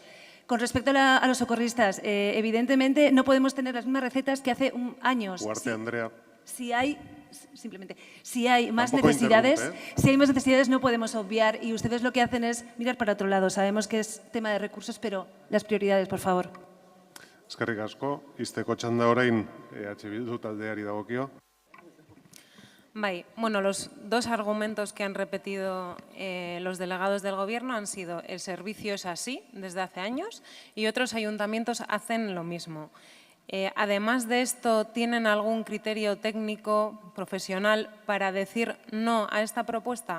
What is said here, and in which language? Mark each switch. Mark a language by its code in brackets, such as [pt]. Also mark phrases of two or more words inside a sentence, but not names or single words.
[es] Con respecto a los socorristas, evidentemente no podemos tener las mismas recetas que hace años. Ugarte, Andrea. Si hay más necesidades, no podemos obviar, y ustedes lo que hacen es mirar para otro lado. Sabemos que es tema de recursos, pero las prioridades, por favor. [eu] Eskerrik asko, izteko txanda orain Bildu taldeari dagokio. [es] Bueno, los 2 argumentos que han repetido los delegados del Gobierno han sido: el servicio es así desde hace años y otros ayuntamientos hacen lo mismo. Además de esto, ¿tienen algún criterio técnico, profesional, para decir no a esta propuesta?